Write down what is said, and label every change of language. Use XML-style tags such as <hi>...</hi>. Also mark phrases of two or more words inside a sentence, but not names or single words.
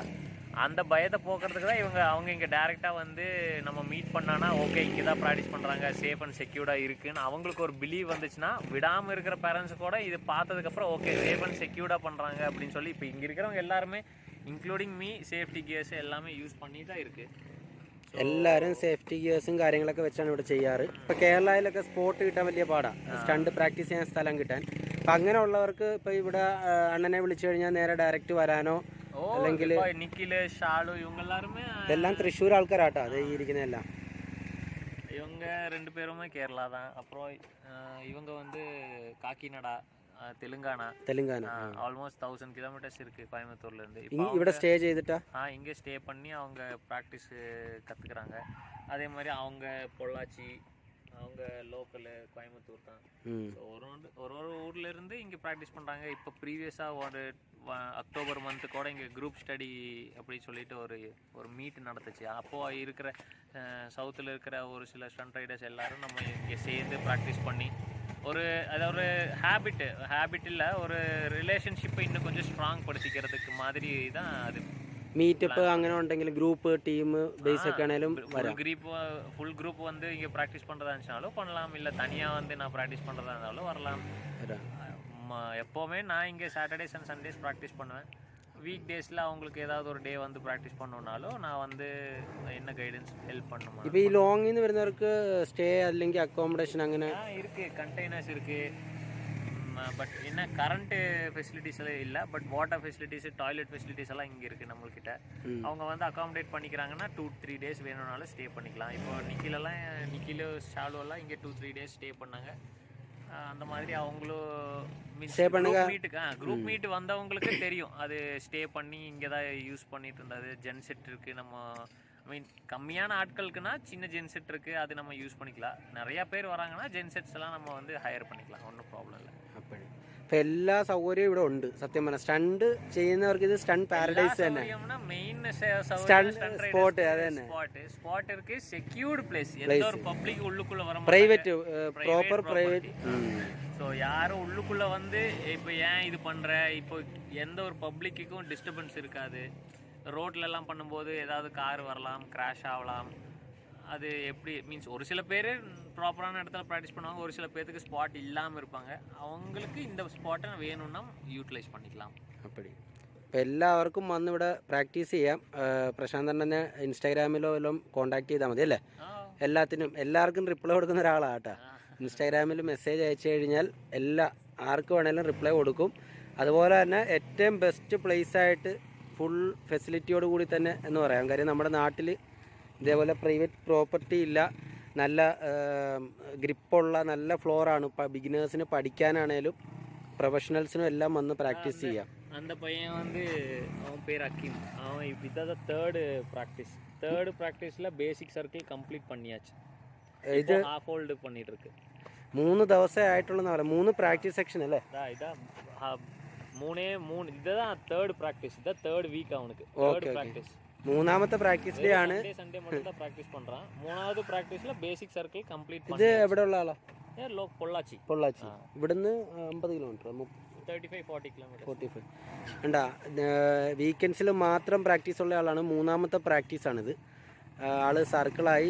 <ta>அந்த பயத்தை போக்குறதுக்கு தான் அவங்க இங்கே டேரெக்டாக வந்து நம்ம மீட் பண்ணானா ஓகே இங்கே தான் ப்ராக்டிஸ் பண்ணுறாங்க,</ta> <en>safe and secure</en> <ta>இருக்குதுன்னு அவங்களுக்கு ஒரு பிலீவ் வந்துச்சுன்னா விடாமல் இருக்கிற பேரண்ட்ஸு கூட இது பார்த்ததுக்கப்புறம் ஓகே</ta> <en>safe and secure</en> <ta>பண்ணுறாங்க அப்படின்னு சொல்லி இப்போ இங்கே இருக்கிறவங்க எல்லாருமே</ta> <en>including me safety gears</en> <ta>எல்லாமே யூஸ் பண்ணி தான் இருக்குது.</ta> <ml>എല്ലാവരും</ml> <en>safety gears</en> <ml>കാര്യങ്ങളൊക്കെ വെച്ചാണ് ഇവിടെ ചെയ്യാറ്. ഇപ്പോൾ കേരളയിലൊക്കെ സ്പോട്ട് കിട്ടാൻ വലിയ പാടാണ്,</ml> <en>stunt practice</en> <ml>ചെയ്യാൻ സ്ഥലം കിട്ടാൻ. അപ്പം അങ്ങനെയുള്ളവർക്ക് ഇപ്പോൾ ഇവിടെ അണ്ണനെ വിളിച്ചു കഴിഞ്ഞാൽ നേരെ ഡയറക്റ്റ് വരാനോ അല്ലെങ്കിൽ ഇതെല്ലാം തൃശ്ശൂർ ആൾക്കാരാട്ടോ അത് ഇരിക്കുന്ന എല്ലാം.</ml> <ta>இவங்க 2 பேருமே கேரளா தான். அப்புறம் இவங்க வந்து காக்கிநாடா, தெலுங்கானா</ta> <en>almost 1000 kilometers</en> <ta>இருக்குது கோயம்புத்தூர்லேருந்து.</ta> <ml>ഇവിടെ സ്റ്റേ ചെയ്തിട്ടാ</ml> <ta>இங்கே ஸ்டே பண்ணி அவங்க ப்ராக்டிஸ் கற்றுக்குறாங்க. அதே மாதிரி அவங்க பொள்ளாச்சி, அவங்க லோக்கலு கோயம்புத்தூர் தான். ஸோ ஒரு ஊர்லேருந்து இங்கே ப்ராக்டிஸ் பண்ணுறாங்க. இப்போ ப்ரீவியஸாக ஒரு</ta> <en>October month</en> <ta>கூட இங்கே</ta> <en>group study</en> <ta>அப்படி சொல்லிட்டு ஒரு மீட் நடந்துச்சு. அப்போது இருக்கிற சவுத்தில் இருக்கிற ஒரு சில</ta> <en>stunt riders</en> <ta>எல்லோரும் நம்ம இங்கே சேர்ந்து ப்ராக்டிஸ் பண்ணி ஒரு ஹேபிட் இல்லை, ஒரு ரிலேஷன்ஷிப்பை இன்னும் கொஞ்சம் ஸ்ட்ராங் படுத்திக்கிறதுக்கு மாதிரி தான் அது.</ta> <ml>മീറ്റപ്പ് അങ്ങനെ ഉണ്ടെങ്കിൽ</ml> <en>group team base</en> <ml>ഒക്കെ ആണെങ്കിലും</ml> <en>full group</en> <ta>வந்து இங்கே ப்ராக்டிஸ் பண்ணுறதா இருந்துச்சுனாலும் பண்ணலாம், இல்லை தனியாக வந்து நான் ப்ராக்டிஸ் பண்ணுறதா இருந்தாலும் வரலாம். எப்போவுமே நான் இங்கே</ta> <en>Saturdays and Sundays</en> <ta>ப்ராக்டிஸ் பண்ணுவேன்.</ta> <en>week days</en> <ta>அவங்களுக்கு ஏதாவது ஒரு டே வந்து ப்ராக்டிஸ் பண்ணணுன்னாலும் நான் வந்து என்ன</ta> <en>guidance help</en> <ta>பண்ணுவேன்.</ta> <ml>இப்போ ഈ ലോങ്ങിൽ നിന്ന് വരുന്നവർക്ക് സ്റ്റേ അല്ലെങ്കിൽ അക്കോമഡേഷൻ അങ്ങനെ</ml> <ta>இருக்குது, கண்டெய்னர்ஸ் இருக்குது. பட் என்ன</ta> <en>current facilities</en> <ta>எல்லாம் இல்லை. பட்</ta> <en>water facilities, toilet facilities</en> <ta>எல்லாம் இங்கே இருக்குது நம்மள்கிட்ட. அவங்க வந்து அகாமடேட் பண்ணிக்கிறாங்கன்னா 2-3 டேஸ் வேணும்னாலும் ஸ்டே பண்ணிக்கலாம். இப்போ நிக்கிலு ஷாலுவெல்லாம் இங்கே 2-3 டேஸ் ஸ்டே பண்ணாங்க. அந்த மாதிரி அவங்களும்</ta> <en>group meet</en> <ta>வந்தவங்களுக்கு தெரியும். அது ஸ்டே பண்ணி இங்கே தான் யூஸ் பண்ணிட்டு இருந்தது. ஜென் செட் இருக்குது, நம்ம மீன் கம்மியான ஆட்களுக்குன்னா சின்ன ஜென்செட் இருக்குது, அது நம்ம யூஸ் பண்ணிக்கலாம். நிறையா பேர் வராங்கன்னா ஜென்செட்ஸ் எல்லாம் நம்ம வந்து ஹையர் பண்ணிக்கலாம், ஒன்றும் ப்ராப்ளம் இல்லை.</ta> <ml>അപ്പോൾ ഇപ്പം എല്ലാ സൗകര്യവും ഇവിടെ ഉണ്ട്. സത്യം പറഞ്ഞാൽ സ്റ്റണ്ട് ചെയ്യുന്നവർക്ക് ഇത്</ml> <en>stunt paradise</en> <ml>തന്നെ. മെയിൻ സ്പോട്ട് അത് തന്നെ. സ്പോട്ട് ഇருக்கு,</ml> <en>secured place,</en> <ta>எந்த ஒரு பப்ளிக் உள்ளுக்குள்ள வர மாட்டாங்க,</ta> <en>private proper private.</en> <ta>ஸோ யாரும் உள்ளுக்குள்ள வந்து இப்போ ஏன் இது பண்ற, இப்போ எந்த ஒரு பப்ளிக்குக்கும் டிஸ்டர்பன்ஸ் இருக்காது. ரோட்லெல்லாம் பண்ணும்போது ஏதாவது கார் வரலாம், கிராஷ் ஆகலாம். அது எப்படி மீன்ஸ் ஒரு சில பேர் ப்ராப்பரான இடத்துல ப்ராக்டிஸ் பண்ணுவாங்க, ஒரு சில பேருக்கு ஸ்பாட் இல்லாமல் இருப்பாங்க. அவங்களுக்கு இந்த ஸ்பாட்டை வேணும்னா யூட்டிலைஸ் பண்ணிக்கலாம்.</ta> <ml>அப்படி ഇപ്പോൾ എല്ലാവർക്കും വന്ന് ഇവിടെ പ്രാക്ടീസ് ചെയ്യാം. പ്രശാന്തൻ തന്നെ ഇൻസ്റ്റാഗ്രാമിലോ വല്ലതും കോൺടാക്ട് ചെയ്താൽ മതി അല്ലേ? എല്ലാവർക്കും റിപ്ലൈ കൊടുക്കുന്ന ഒരാളാണ് കേട്ടോ. ഇൻസ്റ്റാഗ്രാമിൽ മെസ്സേജ് അയച്ചു കഴിഞ്ഞാൽ ആർക്ക് വേണേലും റിപ്ലൈ കൊടുക്കും. അതുപോലെ തന്നെ ഏറ്റവും ബെസ്റ്റ് പ്ലേസായിട്ട് ഫുൾ ഫെസിലിറ്റിയോട് കൂടി തന്നെ എന്ന് പറയാം. കാര്യം നമ്മുടെ നാട്ടിൽ ഇതേപോലെ</ml> <en>private property</en> <ml>ഇല്ല, നല്ല ഗ്രിപ്പുള്ള നല്ല ഫ്ലോറാണ്. ബിഗിനേഴ്സിന് പഠിക്കാനാണേലും പ്രൊഫഷണൽസിനും എല്ലാം വന്ന് പ്രാക്ടീസ് ചെയ്യാം.</ml> <ta>அந்த பையன் வந்து அவன் பேர் அக்கீம். அவன் இதான் தேர்டு ப்ராக்டிஸில்</ta> <en>basic circle complete</en> <ta>பண்ணியாச்சு. ഇത്</ta> <en>half hold</en> <ta>பண்ணிட்டு இருக்கு.</ta> <ml>3 ദിവസമേ ആയിട്ടുള്ളൂ. 3</ml> <en>practice session</en> <ml>അല്ലേ? ഇതാ 3 ഇതാണ്</ml> <en>third practice.</en> <ml>ഇതാ</ml> <en>third week</en> <ml>അവനുക്ക്</ml> <en>third practice.</en> <ml>മൂന്നാമത്തെ</ml> <en>practice day</en> <ml>ആണ്.</ml> <ta>സൺഡേ மட்டும் தான் പ്രാക്ടീസ് பண்றான்.</ta> <ml>മൂന്നാമത്തെ പ്രാക്ടീസിൽ</ml> <en>basic circle complete</en> <ml>ഇത് എവിടെ ഉള്ള ആളാ? പൊള്ളാച്ചി. ഇവിടുന്ന് 50 കിലോമീറ്റർ, 35-40 കിലോമീറ്റർ. 45 ഉണ്ടാ. വീക്കെൻഡ്സിൽ മാത്രം പ്രാക്ടീസ് ഉള്ള ആളാണ്. മൂന്നാമത്തെ പ്രാക്ടീസാണിത്. ആള് സർക്കിളായി.</ml>